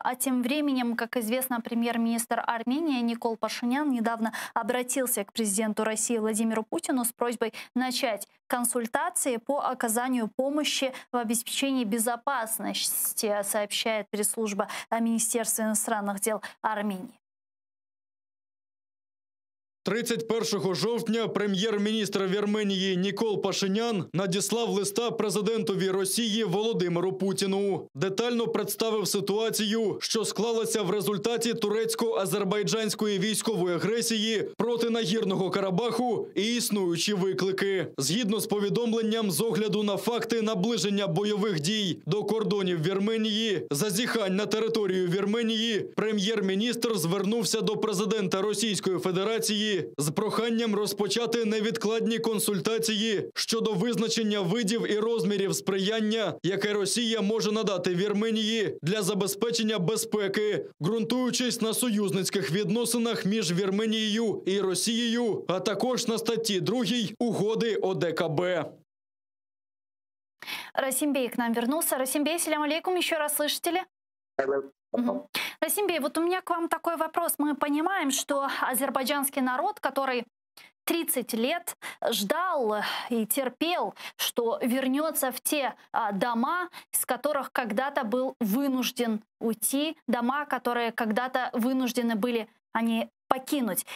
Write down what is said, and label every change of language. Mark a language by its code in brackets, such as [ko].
[ru] А тем временем, как известно, премьер-министр Армении Никол Пашинян недавно обратился к президенту России Владимиру Путину с просьбой начать консультации по оказанию помощи в обеспечении безопасности, сообщает пресс-служба Министерства иностранных дел Армении. [uk] 31 жовтня прем'єр-міністр Вірменії Нікол Пашинян надіслав листа президентові Росії Володимиру Путіну. Детально представив ситуацію, що склалася в результаті турецько-азербайджанської військової агресії проти Нагірного Карабаху і існуючі виклики. Згідно з повідомленням, з огляду на факти наближення бойових дій до кордонів Вірменії, зазіхань на територію Вірменії, прем'єр-міністр звернувся до президента Російської Федерації з проханням розпочати невідкладні консультації щодо визначення видів і розмірів сприяння, яке Росія може надати Вірменії для забезпечення безпеки, ґрунтуючись на союзницьких відносинах між Вірменією і Росією, а також на статті 2 Угоди ОДКБ. [ru] Расим к нам вернулся. Расим Бей, салям алейкум, еще раз слышите ли? Угу. Расим Бей, вот у меня к вам такой вопрос. Мы понимаем, что азербайджанский народ, который 30 лет ждал и терпел, что вернется в те дома, из которых когда-то был вынужден уйти, дома, которые когда-то вынуждены были они покинуть.